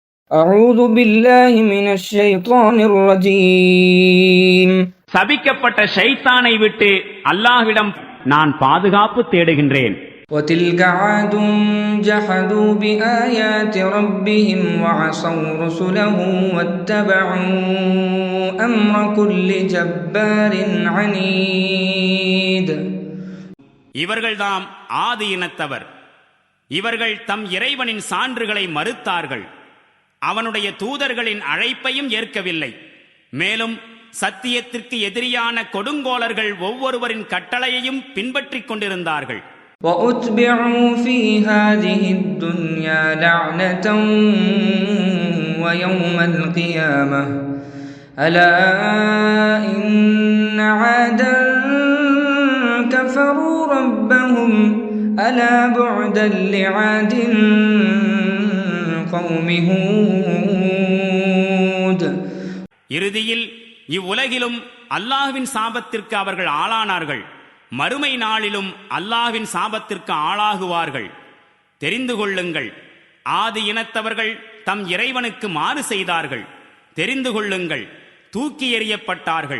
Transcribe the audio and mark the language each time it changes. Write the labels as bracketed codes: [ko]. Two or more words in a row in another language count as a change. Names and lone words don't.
[ar] أعوذ بالله من الشيطان الرجيم. [ta] சபிக்கப்பட்ட ஷைத்தானை விட்டு அல்லாஹ்விடம் நான் பாதுகாப்பு தேடுகின்றேன். [ar] وتلك عاد جحدوا بآيات ربهم وعصوا رسله واتبعوا أمر كل جبار عنيد. [ta] இவர்கள்தாம் ஆதி இனத்தவர். இவர்கள் தம் இறைவனின் சான்றுகளை மறுத்தார்கள், அவனுடைய தூதர்களின் அழைப்பையும் ஏற்கவில்லை. மேலும் சத்தியத்திற்கு எதிரியான கொடுங்கோலர்கள் ஒவ்வொருவரின் கட்டளையையும் பின்பற்றிக் கொண்டிருந்தார்கள். [ar] وَأُتْبِعُوا فِي هَذِهِ الدُّنْيَا لَعْنَةً وَيَوْمَ الْقِيَامَةِ أَلَا إِنَّ عَادًا كَفَرُوا رَبَّهُمْ أَلَا بُعْدًا لِعَادٍ قَوْمِ هُودٍ. [ta] இறுதியில் இவ்வுலகிலும் அல்லாஹ்வின் சாபத்திற்கு அவர்கள் ஆளானார்கள், மறுமை நாளிலும் அல்லாஹ்வின் சாபத்திற்கு ஆளாகுவார்கள். தெரிந்து கொள்ளுங்கள், ஆதி இனத்தவர்கள் தம் இறைவனுக்கு மாறு செய்தார்கள். தெரிந்து கொள்ளுங்கள், தூக்கி எறியப்பட்டார்கள்.